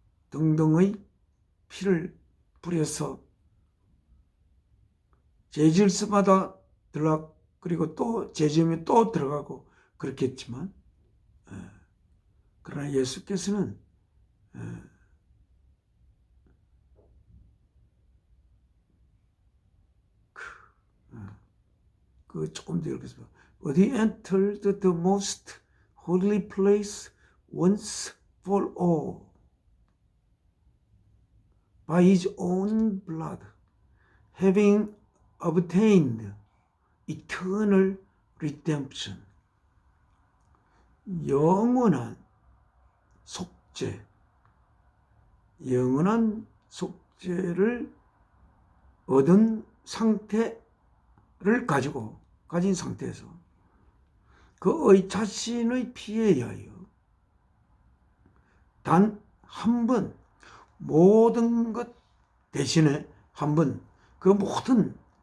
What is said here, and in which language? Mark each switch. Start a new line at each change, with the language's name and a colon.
Korean: 등등의 피를 뿌려서 죄 지을 때마다 들어가 그리고 또 죄 지으면 또 들어가고 그렇겠지만 그러나 예수께서는 조금 더 읽겠습니다.
English: But he entered the most holy place once for all by his own blood, having obtained eternal redemption.
Korean: 영원한 속죄, 영원한 속죄를 얻은 상태를 가진 상태에서 그의 자신의 피에 의하여 단 한 번 모든 것 대신에 한 번 그 모든